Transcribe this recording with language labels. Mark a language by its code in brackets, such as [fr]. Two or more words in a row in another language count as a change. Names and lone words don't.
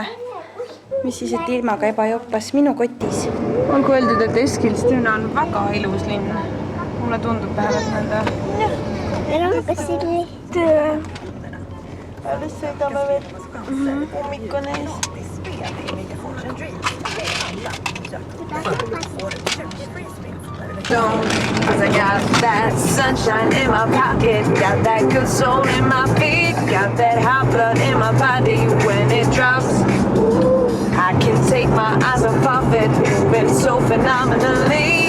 [et] Mis siis, et ilmaga ebajoppas minu kotis. Olgu öeldud, et Eskilstuna on väga ilus linn. Mulle tundub vähemalt nõnda. Meil on ka Silli. Alles sõidame veel. Hommik on ees. [en] Cause I got that sunshine in my pocket, got that good soul in my feet, got that hot blood in my body when it drops. I can take my eyes off of it, moving so phenomenally.